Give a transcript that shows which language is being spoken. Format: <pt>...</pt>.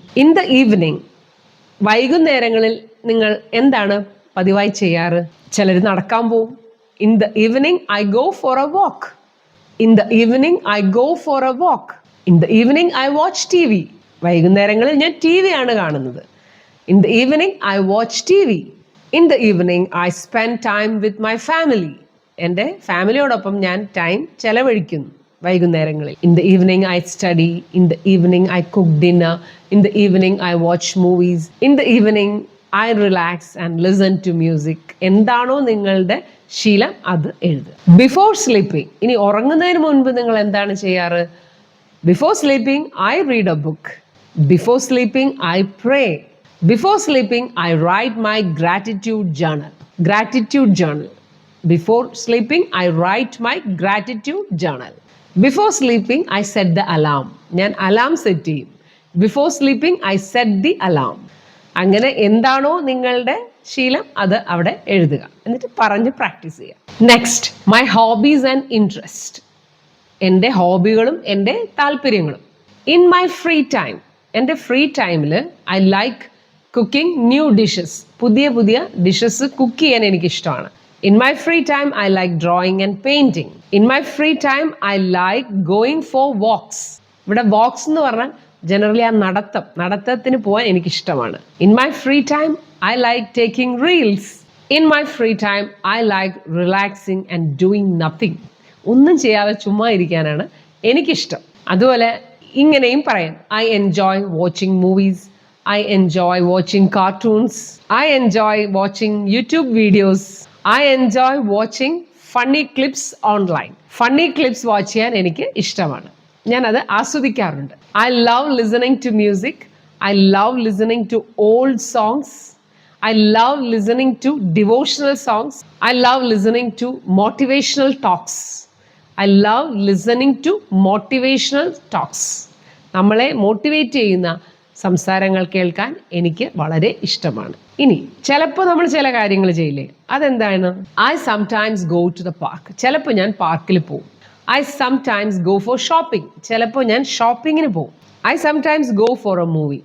<en>in the evening,</en> <ml>വൈകുന്നേരങ്ങളിൽ നിങ്ങൾ എന്താണ് പതിവായി ചെയ്യാറ്? ചിലർ നടക്കാൻ പോവും.</ml> <en>In the evening I go for a walk. In the evening I go for a walk. In the evening I watch TV.</en> <ml>വൈകുന്നേരങ്ങളിൽ ഞാൻ TV ആണ് കാണുന്നത്.</ml> <en>In the evening, I watch TV. In the evening, I spend time with my family.</en> <ml>എൻ്റെ ഫാമിലിയോടൊപ്പം ഞാൻ time ചെലവഴിക്കുന്നു വൈകുന്നേരങ്ങളിൽ.</ml> <en>In the evening, I study. In the evening, I cook dinner. In the evening, I watch movies. In the evening, I relax and listen to music.</en> <ml>എന്താണോ നിങ്ങളുടെ ശീലം അത് എഴുതുക.</ml> <en>before sleeping,</en> <ml>ഇനി ഉറങ്ങുന്നതിന് മുൻപ് നിങ്ങൾ എന്താണ് ചെയ്യാറ്?</ml> <en>Before sleeping, I read a book. Before sleeping, I pray. Before sleeping, I write my gratitude journal. Gratitude journal. Before sleeping, I write my gratitude journal. Before sleeping, I set the alarm.</en> <ml>ഞാൻ alarm set ചെയ്യും.</ml> <en>Before sleeping, I set the alarm.</en> <ml>അങ്ങനെ എന്താണോ നിങ്ങളുടെ ശീലം അത് അവിടെ എഴുതുക. എന്നിട്ട് പറഞ്ഞ് പ്രാക്ടീസ് ചെയ്യുക.</ml> <en>Next, my hobbies and interest.</en> <ml>എൻ്റെ ഹോബികളും എൻ്റെ താല്പര്യങ്ങളും.</ml> <en>in my free time,</en> <ml>എൻ്റെ ഫ്രീ ടൈമിൽ</ml> <en>I like cooking new dishes.</en> <ml>പുതിയ പുതിയ ഡിഷസ് കുക്ക് ചെയ്യാൻ എനിക്കിഷ്ടമാണ്.</ml> <en>In my free time, I like drawing and painting. In my free time, I like going for walks.</en> <ml>ഇവിടെ walks എന്ന് പറഞ്ഞാൽ generally ആ നടത്തത്തിന് പോകാൻ എനിക്കിഷ്ടമാണ്.</ml> <en>In my free time, I like taking reels. In my free time, I like relaxing and doing nothing.</en> <ml>ഒന്നും ചെയ്യാതെ ചുമ്മാ ഇരിക്കാനാണ് എനിക്കിഷ്ടം. അതുപോലെ ഇങ്ങനെയും പറയാം.</ml> <en>I enjoy watching movies. I enjoy watching cartoons. I enjoy watching YouTube videos. I enjoy watching funny clips online.</en> <ml>Funny clips watch ചെയ്യാൻ എനിക്ക് ഇഷ്ടമാണ്. ഞാനത് ആസ്വദിക്കാറുണ്ട്.</ml> <en>I love listening to music. I love listening to old songs. I love listening to devotional songs. I love listening to motivational talks. I love listening to motivational talks.</en> <ml>നമ്മളെ motivate ചെയ്യുന്ന സംസാരങ്ങൾ കേൾക്കാൻ എനിക്ക് വളരെ ഇഷ്ടമാണ്. ഇനി ചിലപ്പോൾ നമ്മൾ ചില കാര്യങ്ങൾ ചെയ്യില്ലേ, അതെന്താണ്?</ml> <en>I sometimes go to the park.</en> <ml>ചിലപ്പോൾ ഞാൻ പാർക്കിൽ പോകും.</ml> <en>I sometimes go for shopping.</en> <ml>ചിലപ്പോൾ ഞാൻ ഷോപ്പിങ്ങിന് പോകും.</ml> <en>I sometimes go for a movie.</en>